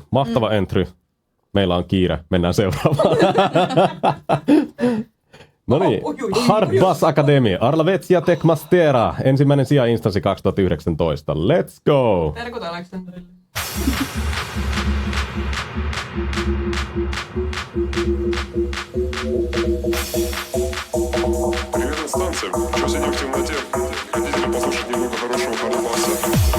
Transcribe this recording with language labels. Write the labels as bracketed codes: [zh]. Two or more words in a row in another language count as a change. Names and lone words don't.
[fi] Mahtava entry. Meillä on kiire. Mennään seuraavaan. No niin. Hard Bass Academy. Arla Vetsia Tekmastera. Ensimmäinen sija instanssi 2019. [en] Let's go! [fi] Terkut Aleksanderille. [ru] Привет, инстанция. Что сидим в темноте? Хотите ли послушать немного хорошего хардбаса?